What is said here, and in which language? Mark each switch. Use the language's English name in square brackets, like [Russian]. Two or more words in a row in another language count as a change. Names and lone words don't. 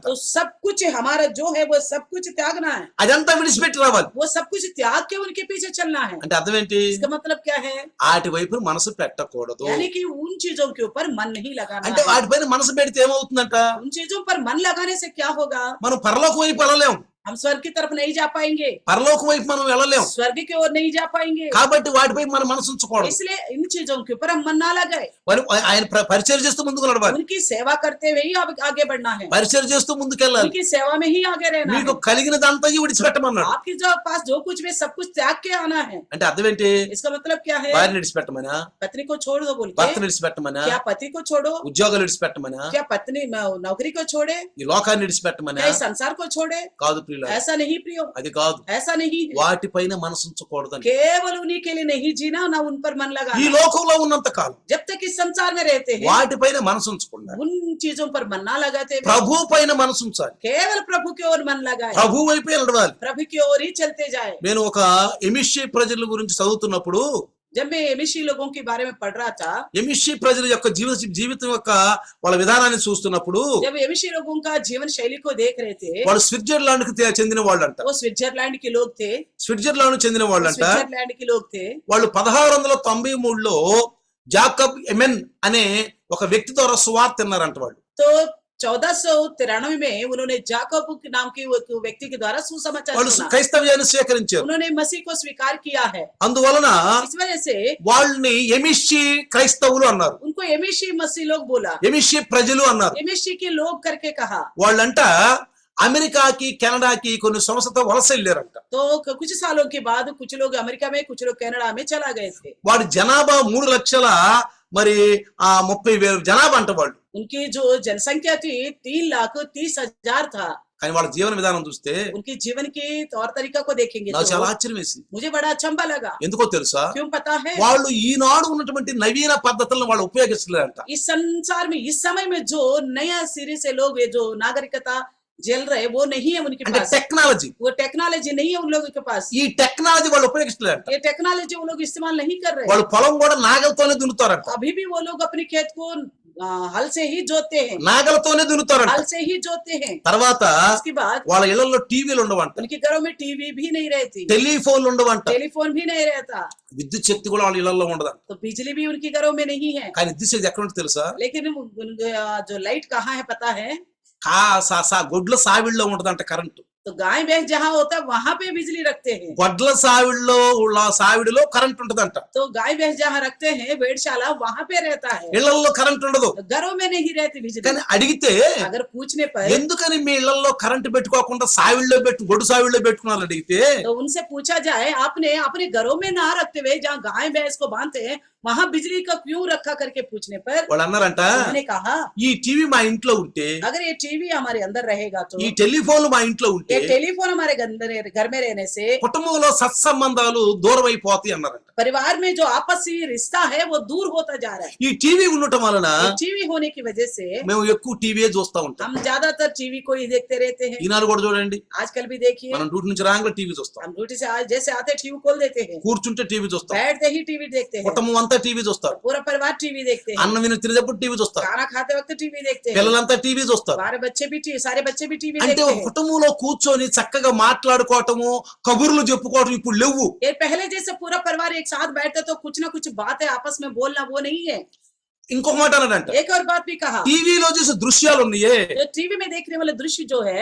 [Hindi] तो सब कुछ हमारा जो है वो सब कुछ त्यागना है, [Telugu] అదంతా విడిచిపెట్టి రావాలి. [Hindi] वो सब कुछ त्याग के उनके पीछे चलना है। [Telugu] అంటే అర్థం ఏంటి? [Hindi] इसका मतलब क्या है? [Telugu] వాటి వైపు మనసు పెట్టకూడదు. [Hindi] यानी कि उन चीजों के ऊपर मन नहीं लगाना [Telugu] అంటే [Hindi] है। [Telugu] వాటిపైన మనసు పెడితే ఏమవుతుందంట? [Hindi] उन चीजों पर मन लगाने से क्या होगा? [Telugu] మనం పరలోకం వైపు వెళ్ళలేం. [Hindi] हम स्वर्ग की तरफ नहीं जा पाएंगे, [Telugu] పరలోకం వైపు మనం వెళ్ళలేం. [Hindi] स्वर्ग की ओर नहीं जा पाएंगे। [Telugu] కాబట్టి వాటిపై మన మనసు ఉంచకూడదు. [Hindi] इसलिए इन चीजों के ऊपर हम मन ना लगाए, [Telugu] మరి ఆయన పరిచయం చేస్తూ ముందుకు నడవాలి. [Hindi] उनकी सेवा करते हुए ही आगे बढ़ना है, [Telugu] పరిచయం చేస్తూ ముందుకెళ్ళాలి. [Hindi] उनकी सेवा में ही आगे रहना [Telugu] మీకు [Hindi] है। [Telugu] కలిగినదంతా విడిచిపెట్టమన్నాడు. [Hindi] आपके जो पास जो कुछ भी सब कुछ त्याग के आना है। [Telugu] అంటే అర్థం ఏంటి? [Hindi] इसका मतलब क्या है? [Telugu] భార్యను విడిచిపెట్టమనా, [Hindi] पत्नी को छोड़ दो बोल [Telugu] భర్తను [Hindi] के, [Telugu] విడిచిపెట్టమనా, [Hindi] क्या पति को छोड़ो? [Telugu] ఉద్యోగాలు విడిచిపెట్టమనా, [Hindi] क्या पत्नी नौकरी को छोड़े? [Telugu] ఈ లోకాన్ని విడిచిపెట్టమనా? [Hindi] क्या इस संसार को छोड़े? [Telugu] కాదు ప్రియులారా, [Hindi] ऐसा नहीं प्रियो, [Telugu] అది కాదు. [Hindi] ऐसा नहीं है। [Telugu] వాటిపైన మనసు ఉంచకూడదని. [Hindi] केवल उन्हीं के लिए नहीं जीना, ना उन पर मन [Telugu] ఈ [Hindi] लगाना। [Telugu] లోకంలో ఉన్నంత కాలం [Hindi] जब तक इस संसार में रहते हैं, [Telugu] వాటిపైన మనసు ఉంచకుండా [Hindi] उन चीजों पर मन ना लगाते हुए [Telugu] ప్రభు పైన మనసు ఉంచాలి. [Hindi] केवल प्रभु की ओर मन लगाए, [Telugu] ప్రభు వైపే నడవాలి. [Hindi] प्रभु की ओर ही चलते जाए। [Telugu] నేను ఒక ఎమిషి ప్రజల గురించి చదువుతున్నప్పుడు, [Hindi] जब मैं एमिशी लोगों के बारे में पढ़ रहा था, [Telugu] ఎమిషి ప్రజల యొక్క జీవితం యొక్క వాళ్ళ విధానాన్ని చూస్తున్నప్పుడు, [Hindi] जब एमिशी लोगों का जीवन शैली को देख रहे थे, [Telugu] వాళ్ళు స్విట్జర్లాండ్ కి చెందిన వాళ్ళంట. [Hindi] वो स्विट्जरलैंड के लोग थे, [Telugu] స్విట్జర్లాండ్ చెందిన వాళ్ళంట. [Hindi] स्विट्जरलैंड के लोग थे। [Telugu] వాళ్ళు 1693లో జాకబ్ ఎమెన్ అనే ఒక వ్యక్తి ద్వారా సువార్త తిన్నారంట. వాళ్ళు [Hindi] तो 1493 में उन्होंने जाकोब के नाम के एक व्यक्ति के द्वारा सुसमाचार [Telugu] వాళ్ళు [Hindi] सुना, [Telugu] క్రైస్తవ్యాన్ని స్వీకరించారు. [Hindi] उन्होंने मसीह को स्वीकार किया है। [Telugu] అందువలన [Hindi] इस वजह से [Telugu] వాళ్ళని ఎమిషి క్రైస్తవులు అన్నారు, [Hindi] उनको एमिशी मसीह लोग बोला, [Telugu] ఎమిషి ప్రజలు అన్నారు. [Hindi] एमिशी के लोग करके कहा। [Telugu] వాళ్ళంట అమెరికాకి కెనడాకి కొన్ని సంవత్సరాలతో వలస వెళ్ళారంట. [Hindi] तो कुछ सालों के बाद कुछ लोग अमेरिका में, कुछ लोग कनाडा में चला गए थे। [Telugu] వాడి జనాభా 3,30,000 జనాభా అంట వాళ్ళు. [Hindi] उनकी जो जनसंख्या थी 3,30,000 था। [Telugu] కానీ వాళ్ళ జీవన విధానం చూస్తే [Hindi] उनकी जीवन की तौर तरीका को देखेंगे [Telugu] నాకు [Hindi] तो [Telugu] చాలా ఆశ్చర్యం వేసింది. [Hindi] मुझे बड़ा अचंभा लगा। [Telugu] ఎందుకో తెలుసా? [Hindi] क्यों पता है? [Telugu] వాళ్ళు ఈనాడు ఉన్నటువంటి నవీన పద్ధతులను వాళ్ళు ఉపయోగిస్తలేరంట. [Hindi] इस संसार में इस समय में जो नया सिरे से लोग ये जो नागरिकता जल रहे वो नहीं है उनके [Telugu] అంటే [Hindi] पास, [Telugu] టెక్నాలజీ, [Hindi] वो टेक्नोलॉजी नहीं है उन लोगों के पास। [Telugu] ఈ టెక్నాలజీ వాళ్ళు ఉపయోగిస్తలేరంట. [Hindi] ये टेक्नोलॉजी वो लोग इस्तेमाल नहीं कर रहे। [Telugu] వాళ్ళు పొలం కూడా నాగలతోనే దున్నుతారంట. [Hindi] अभी भी वो लोग अपने खेत को हल से ही जोते हैं, [Telugu] నాగలతోనే దున్నుతారంట. [Hindi] हल से ही जोते हैं। [Telugu] తర్వాత [Hindi] उसके बाद [Telugu] వాళ్ళ ఇళ్లలో టీవీలు ఉండవంట, [Hindi] उनके घरों में टीवी भी नहीं रहती, [Telugu] టెలిఫోన్లు ఉండవంట, [Hindi] टेलीफोन भी नहीं रहता, [Telugu] విద్యుత్ శక్తి కూడా వాళ్ళ ఇళ్లలో ఉండదంట. [Hindi] तो बिजली भी उनके घरों में नहीं है। [Telugu] కానీ విద్యుత్ శక్తి ఎక్కడ ఉంటుంది తెలుసా? [Hindi] लेकिन जो लाइट कहाँ है पता है? [Telugu] గొడ్ల సావిడిలో ఉంటదంట కరెంటు. [Hindi] तो गाय भैंस जहाँ होता है वहां पे बिजली रखते हैं। [Telugu] గొడ్ల సావిడిలో కరెంట్ ఉంటదంట. [Hindi] तो गाय भैंस जहाँ रखते हैं वेधशाला वहां पे रहता है, [Telugu] ఇళ్లలో కరెంట్ ఉండదు. [Hindi] तो घरों में नहीं रहती बिजली। [Telugu] కానీ అడిగితే [Hindi] अगर पूछने पर [Telugu] ఎందుకని మీ ఇళ్లలో కరెంట్ పెట్టుకోకుండా గొడ్డు సావిడిలో పెట్టుకున్నారు అడిగితే, [Hindi] तो उनसे पूछा जाए आपने अपने घरों में ना रखते हुए जहाँ गाय भैंस को बांधते हैं वहां बिजली का क्यों रखा करके पूछने पर [Telugu] వాళ్ళు అన్నారంట [Hindi] उन्होंने कहा [Telugu] ఈ టీవీ మా ఇంట్లో ఉంటే, [Hindi] अगर ये टीवी हमारे अंदर रहेगा तो, [Telugu] ఈ టెలిఫోన్లు మా ఇంట్లో ఉంటే [Hindi] ये टेलीफोन हमारे घर में रहने से [Telugu] కుటుంబంలో సత్సంబంధాలు దూరం అయిపోతాయి అన్నారంట. [Hindi] परिवार में जो आपसी रिश्ता है वो दूर होता जा रहा है। [Telugu] ఈ టీవీ ఉండటం వలన [Hindi] ये टीवी होने की वजह से [Telugu] మేము ఎక్కువ టీవీ చూస్తా ఉంటాం. [Hindi] हम ज्यादातर टीवी को ही देखते रहते हैं। [Telugu] ఈనాడు కూడా చూడండి, [Hindi] आजकल भी देखिए, [Telugu] మనం డ్యూటీ నుంచి రాగానే టీవీ చూస్తాం, [Hindi] हम ड्यूटी से आज जैसे आते टीवी खोल देते हैं, [Telugu] కూర్చుంటే టీవీ చూస్తాం, [Hindi] बैठते ही टीवी देखते हैं, [Telugu] కుటుంబం అంతా టీవీ చూస్తారు, [Hindi] पूरा परिवार टीवी देखते हैं, [Telugu] అన్నం విని తినేటప్పుడు టీవీ చూస్తారు, [Hindi] खाना खाते वक्त टीवी देखते हैं, [Telugu] పిల్లలంతా టీవీ చూస్తారు. [Hindi] सारे बच्चे भी टीवी [Telugu] అంటే [Hindi] देखते [Telugu] ఒక [Hindi] हैं। [Telugu] కుటుంబంలో కూర్చొని చక్కగా మాట్లాడుకోవటము, కబుర్లు చెప్పుకోవటం ఇప్పుడు లేవు. [Hindi] ये पहले जैसे पूरा परिवार एक साथ बैठते तो कुछ ना कुछ बातें आपस में बोलना वो नहीं है। [Telugu] ఇంకొక మాట అన్నాడంట, [Hindi] एक और बात भी कहा, [Telugu] టీవీలో చూసే దృశ్యాలు ఉన్నాయే, [Hindi] जो टीवी में देखने वाले दृश्य जो है,